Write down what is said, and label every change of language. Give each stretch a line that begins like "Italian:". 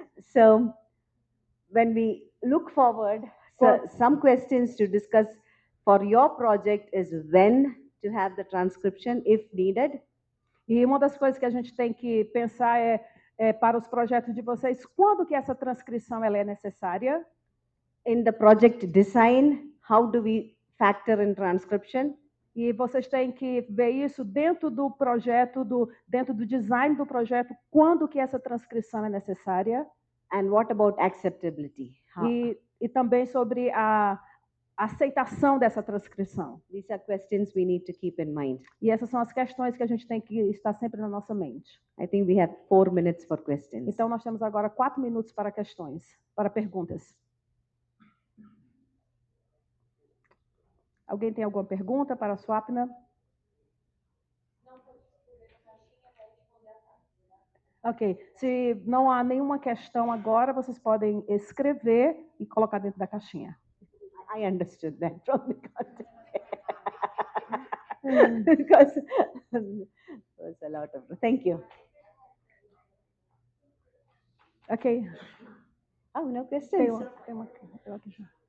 English: So, when we look forward, so some questions to discuss for your project is when to have the transcription, if needed.
Portuguese: E uma das coisas que a gente tem que pensar é para os projetos de vocês, quando que essa transcrição ela é necessária?
English: In the project design, how do we factor in transcription?
Portuguese: E vocês têm que ver isso dentro do projeto, dentro do design do projeto, quando que essa transcrição é necessária.
English: And what about acceptability?
Portuguese: E também sobre a aceitação dessa transcrição.
English: These are questions we need to keep in mind.
Portuguese: E essas são as questões que a gente tem que estar sempre na nossa mente.
English: I think we have 4 minutes for questions.
Portuguese: Então nós temos agora 4 minutos para questões, para perguntas. Alguém tem alguma pergunta para a Swapna? Ok. Se não há nenhuma questão agora, vocês podem escrever e colocar dentro da caixinha.
English: I understood that from the context. Because there's a lot of. Thank you. Ok. Oh, no
Portuguese: Tem
English: questions.
Portuguese: uma aqui já.